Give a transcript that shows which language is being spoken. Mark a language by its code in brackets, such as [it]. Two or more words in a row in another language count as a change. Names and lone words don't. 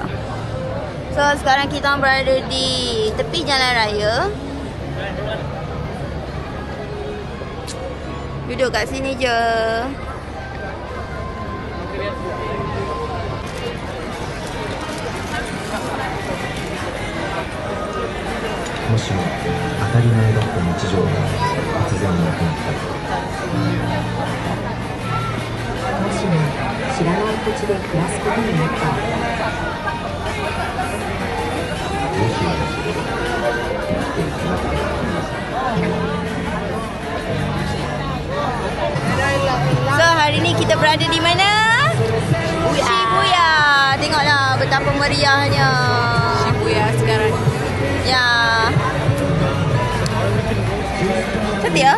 [ms] So sekarang kita berada di tepi jalan raya. Duduk kat sini je. [ja] Moshimo, 当たり前だった日常が突然なくなったり。もしも知らない土地で暮らすことになったら。どうしようとすれば生きていけなくなったんです。 [ms] So hari ni kita berada di mana? Shibuya. Tengoklah betapa meriahnya Shibuya sekarang. Ya. Cantik ya?